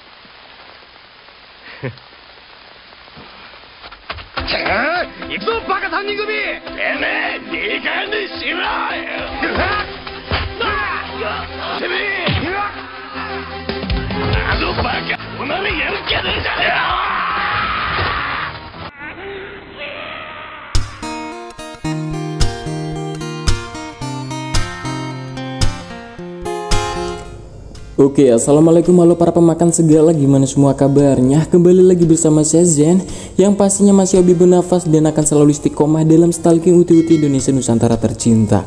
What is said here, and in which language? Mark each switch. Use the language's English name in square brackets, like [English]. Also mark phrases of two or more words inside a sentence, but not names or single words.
[Japanese] 行くぞバカ三人組。てめえいい加減にしろよ。てめえあのバカおなりやる気ゃねえじゃねえよ。 [Indonesian] Oke, assalamualaikum, halo para pemakan segala, gimana semua kabarnya? Kembali lagi bersama saya Zen, yang pastinya masih hobi bernafas dan akan selalu istiqomah dalam stalking uti-uti Indonesia Nusantara tercinta.